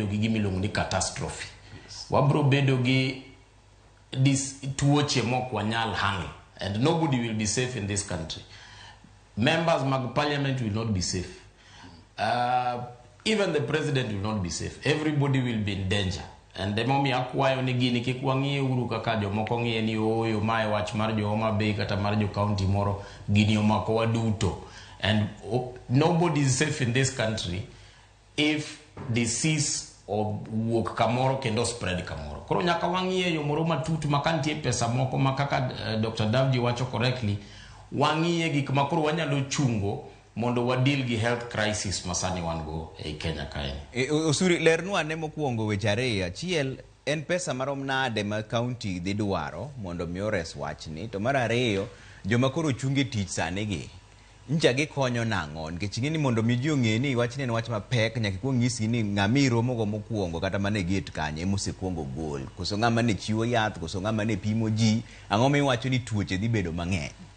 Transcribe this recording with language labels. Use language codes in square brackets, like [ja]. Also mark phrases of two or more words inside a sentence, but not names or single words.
[luo] gi gimiluongo ni catastrophe. Wabro bedo gi tuoche mok wanyal handle, [en] and nobody will be safe in this country. Members mag parliament will not be safe. Even the president will not be safe. Everybody will be in danger. And the mommy [luo] akwayo ni gini kikwangie uru kaka jomoko ngie ni oyo mae wach mar jo Homa Bay kata mar jo county moro gini omako waduto. [en] And nobody is safe in this country if disease or [luo] wuok kamoro kendo spread kamoro. Koro nyaka wangie yo moro matut makantie pesa moko makaka Dr. Davji wacho correctly, wangie gik makoro wanyalo chungo mondo wadil gi [en] health crisis [luo] masani wan go e Kenya kae. Osuri lernu ane mokuongo weche ariyo. Achiel en pesa marom nade ma county dhi dwaro mondo mi ores wachni, to mar ariyo joma koro chunge tich sani gi nja gi konyo nang'o, nikech ing'eni mondo mi ji ong'e ni wachni en wach mapek nyaka kuong nyisgi ni ng'ama iromogo mokuongo kata mane gate kanye mosekuongo gol, koso ng'ama ne chiwo yath, koso ng'ama ne pimo ji, ang'o miwacho ni tuoche dhi bedo mang'eny?